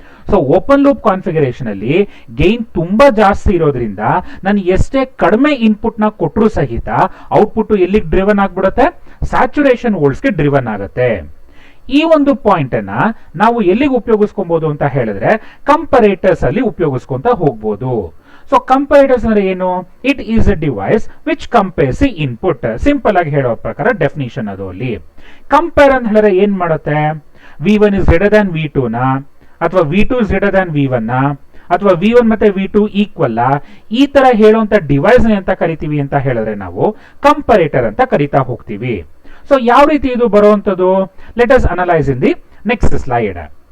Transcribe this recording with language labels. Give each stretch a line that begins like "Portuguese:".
Kannada: So open loop configuration ಅಲ್ಲಿ gain ತುಂಬಾ ಜಾಸ್ತಿ ಇರೋದ್ರಿಂದ ನಾನು ಎಷ್ಟೇ ಕಡಿಮೆ ಇನ್ಪುಟ್ ನ ಕೊಟ್ಟರು ಸಹಿತ ಔಟ್ಪುಟ್ ಎಲ್ಲಿಗೆ ಡ್ರಿವನ್ ಆಗ್ಬಿಡುತ್ತೆ, ಸ್ಯಾಚುರೇಷನ್ ವೋಲ್ಟ್ಸ್ಗೆ ಡ್ರಿವನ್ ಆಗುತ್ತೆ. ಈ ಒಂದು ಪಾಯಿಂಟ್ ಅನ್ನ ನಾವು ಎಲ್ಲಿಗೆ ಉಪಯೋಗಿಸ್ಕೊಬಹುದು ಅಂತ ಹೇಳಿದ್ರೆ ಕಂಪರೇಟರ್ಸ್ ಅಲ್ಲಿ ಉಪಯೋಗಿಸ್ಕೊಂತ ಹೋಗ್ಬೋದು. ಸೊ ಕಂಪೇರೇಟರ್ಸ್ ಅಂದ್ರೆ ಏನು,
English: It is a device which compares the input.
Kannada: Simple ಆಗಿ ಹೇಳೋ ಪ್ರಕಾರ ಡೆಫಿನಿಷನ್ ಅದು ಅಲ್ಲಿ. ಕಂಪೇರ್ ಅಂತ ಹೇಳಿದ್ರೆ ಏನ್ ಮಾಡುತ್ತೆ,
English: V1 is greater than V2
Kannada: ನ ಅಥವಾ
English: V2 is greater than V1 ನ
Kannada: ಅಥವಾ V1 ಮತ್ತೆ V2 ಈಕ್ವಲ್ ಈ ತರ ಹೇಳುವಂತ ಡಿವೈಸ್ ಅಂತ ಕರಿತೀವಿ ಅಂತ ಹೇಳಿದ್ರೆ ನಾವು ಕಂಪರೇಟರ್ ಅಂತ ಕರಿತಾ ಹೋಗ್ತೀವಿ. ಸೊ ಯಾವ ರೀತಿ ಇದು ಬರುವಂತದ್ದು,
English: Let us analyse in the next slide.